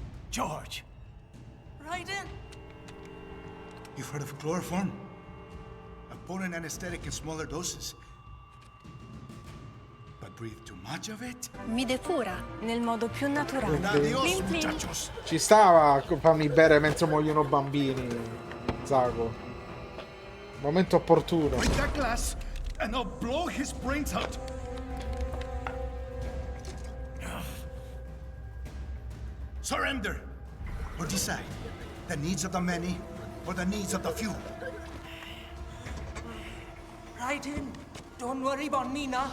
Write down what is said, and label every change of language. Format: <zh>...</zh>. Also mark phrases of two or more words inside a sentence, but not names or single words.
<en>George! Raiden! You've heard of chloroform? A potent anesthetic in smaller doses. But breathe too much of it?</en> <it>Mi depura nel modo più naturale.</it> <es>Adios, Plin plin. muchachos!</es> <it>Ci stava a farmi bere mentre muoiono bambini, Zago. Momento opportuno.</it> <en>Break that glass and I'll blow his brains out! Surrender! Or decide. The needs of the many or the needs of the few. Raiden, don't worry about me now.</en>